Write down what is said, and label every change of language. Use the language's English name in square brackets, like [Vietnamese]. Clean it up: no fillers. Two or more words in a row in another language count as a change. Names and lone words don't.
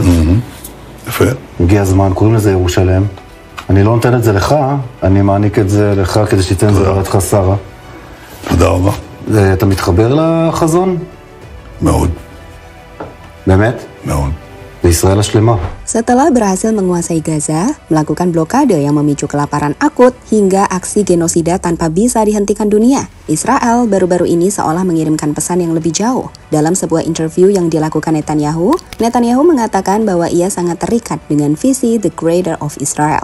[Hebrew] יפה. הגיע הזמן, קוראים לזה ירושלם. אני לא נותן את זה לך, אני מעניק את זה לך כדי שתיתן את זה לרעייתך שרה. תודה רבה. אתה מתחבר לחזון? מאוד. באמת? מאוד. בישראל השלמה. [Indonesian] Setelah berhasil menguasai Gaza, melakukan blokade yang memicu kelaparan akut hingga aksi genosida tanpa bisa dihentikan dunia, Israel baru-baru ini seolah mengirimkan pesan yang lebih jauh. Dalam sebuah interview yang dilakukan Netanyahu mengatakan bahwa ia sangat terikat dengan visi [English] The Greater of Israel.